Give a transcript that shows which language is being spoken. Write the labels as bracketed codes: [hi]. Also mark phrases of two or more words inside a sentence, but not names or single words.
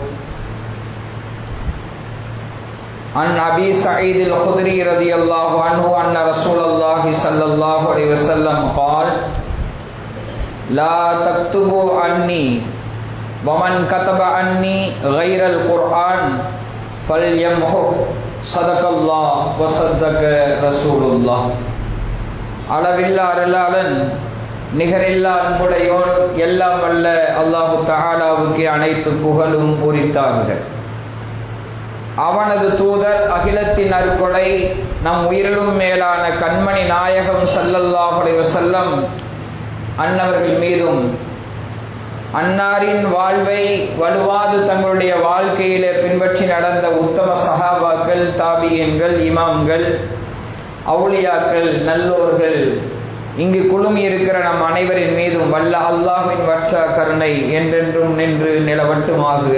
[ar] عن أبي سعيد الخدري رضي الله عنه أن رسول الله صلى الله عليه وسلم قال لا تكتبوا عني ومن كتب عني غير القرآن فليمحو صدق الله وصدق رسول الله. [ta] அளவில்லா அருளாளன் நிகரில்லா அன்புடையோன் எல்லாம் வல்ல அல்லாஹு தஆலாவுக்கு அனைத்து புகழும் உரித்தாகுக. அவனது தூதர் அகிலத்தின் அருட்கொடை நம் உயிரிலும் மேலான கண்மணி நாயகம் [ar] صلى الله عليه وسلم [ta] அன்னவர்கள் மீதும் அன்னாரின் வாழ்வை வலுவாது தங்களுடைய வாழ்க்கையிலே பின்பற்றி நடந்த உத்தம சஹாபாக்கள், தாபியீன்கள், இமாம்கள், அவுலியாக்கள், நல்லோர்கள், இங்கு குழுமி இருக்கிற நம் அனைவரின் மீதும் வல்ல அல்லாஹ்வின் வற்ற கருணை என்றென்றும் நின்று நிலவட்டுமாகுக.